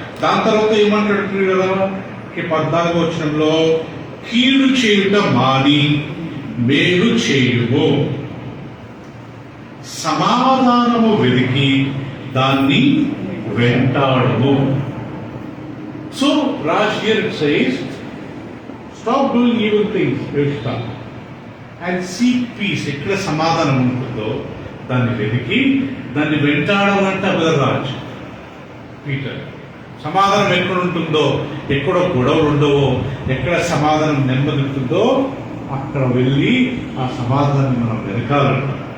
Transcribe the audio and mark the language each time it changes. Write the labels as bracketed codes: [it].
[te] దాని తర్వాత ఏమంటాడు ప్రియులారా, 14వ వచనంలో, కీడు చేయుట మాని మేలు చేయుము, సమాధానము వెతికి దాన్ని వెంటాడుము. [en] So Raj here it says, stop doing evil things, and seek peace. [te] ఎక్కడ సమాధానం ఉంటుందో దాన్ని వెతికి దాన్ని వెంటాడాలంట బ్రదర్ రాజ్, పీటర్. సమాధానం ఎక్కడ ఉంటుందో, ఎక్కడో గొడవలు ఉండవో, ఎక్కడ సమాధానం నెమ్మది ఉంటుందో అక్కడ వెళ్ళి ఆ సమాధానాన్ని మనం వెతకాలంట.